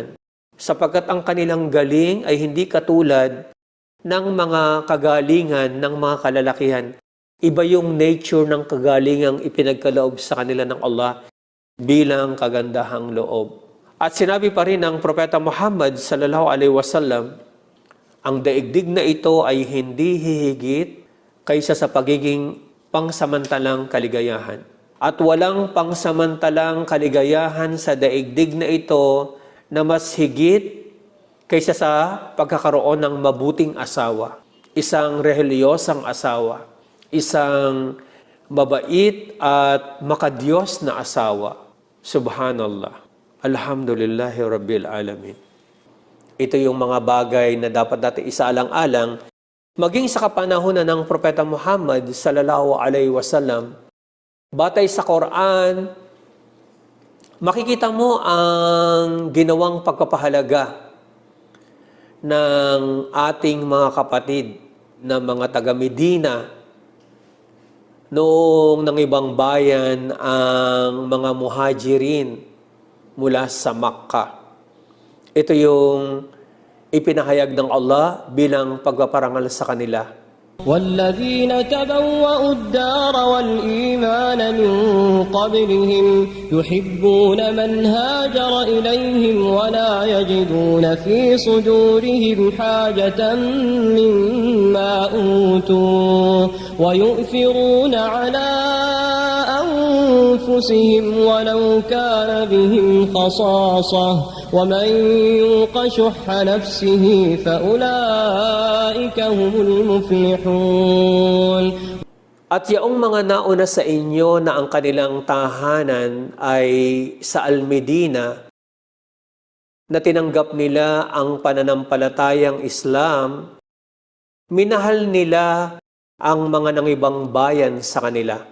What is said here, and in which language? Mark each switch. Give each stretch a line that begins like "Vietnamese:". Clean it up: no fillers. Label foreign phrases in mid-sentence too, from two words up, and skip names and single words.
Filipino: Sapagkat ang kanilang galing ay hindi katulad ng mga kagalingan ng mga kalalakihan. Iba yung nature ng kagalingang ipinagkaloob sa kanila ng Allah bilang kagandahang loob. At sinabi pa rin ng Propeta Muhammad
Arabic: صلى الله عليه وسلم,
Filipino: ang daigdig na ito ay hindi hihigit kaysa sa pagiging pangsamantalang kaligayahan. At walang pangsamantalang kaligayahan sa daigdig na ito na mas higit kaysa sa pagkakaroon ng mabuting asawa, isang reliyosang asawa, isang mabait at makadiyos na asawa. Subhanallah.
Arabic: الحمد لله رب العالمين.
Filipino: Ito yung mga bagay na dapat natin isaalang-alang maging sa kapanahunan ng Propeta Muhammad
Arabic: صلى الله عليه وسلم.
Filipino: Batay sa Quran, makikita mo ang ginawang pagpapahalaga ng ating mga kapatid na mga taga-Medina noong ng ibang bayan ang mga muhajirin mula sa Makkah. Ito yung ipinahayag ng Allah bilang pagpaparangal sa kanila.
Arabic: والذين تبوأوا الدار والإيمان من قبلهم يحبون من هاجر إليهم ولا يجدون في صدورهم حاجة مما أوتوا ويؤثرون على أنفسهم ولو كان بهم خصاصة ومن يوق شح نفسه فأولئك هم المفلحون.
Filipino: At yaong mga nauna sa inyo na ang kanilang tahanan ay sa Al-Medina, na tinanggap nila ang pananampalatayang Islam, minahal nila ang mga nangibang bayan sa kanila.